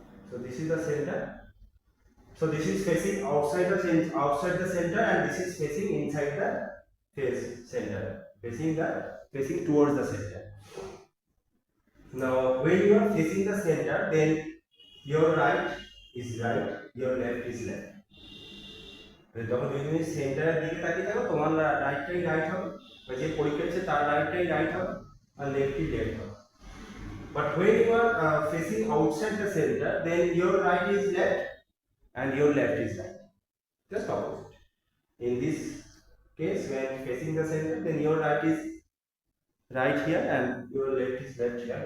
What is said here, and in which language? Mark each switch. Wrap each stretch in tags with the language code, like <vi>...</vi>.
<en>So this is the center. So this is facing outside the center, and this is facing inside the center, facing towards the center. Now when you are facing the center, then your right is right, your left is left.</en> <bn>যখন তুমি সেন্টারের দিকে তাকিয়ে থাকো তোমার রাইটটাই right হবে, বা যে পরীক্ষা দিচ্ছে তার রাইটটাই রাইট হবে আর লেফটই লেফট হবে।</bn> <en>But when you are facing outside the center, then your right is left and your left is right. Just opposite. In this case, when facing the center, then your right is right here and your left is left here.</en>